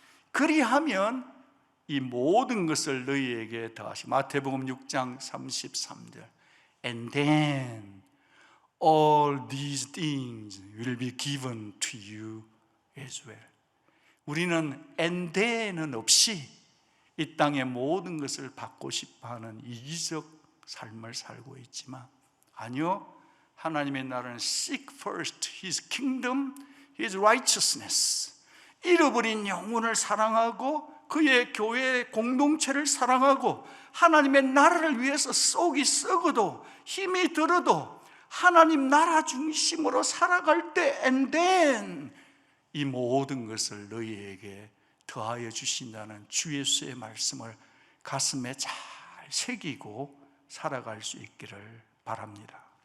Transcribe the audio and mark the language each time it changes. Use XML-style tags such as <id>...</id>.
<ko>그리하면 이 모든 것을 너희에게 더하시. 마태복음 6장 33절.</ko> <en>And then all these things will be given to you as well.</en> <ko>우리는 and then은 없이 이 땅의 모든 것을 받고 싶어하는 이기적 삶을 살고 있지만 아니요, 하나님의 나라는</ko> <en>seek first His kingdom, His righteousness.</en> <ko>잃어버린 영혼을 사랑하고 그의 교회 공동체를 사랑하고 하나님의 나라를 위해서 속이 썩어도 힘이 들어도 하나님 나라 중심으로 살아갈 때 and then 이 모든 것을 너희에게 더하여 주신다는 주 예수의 말씀을 가슴에 잘 새기고 살아갈 수 있기를 바랍니다.</ko>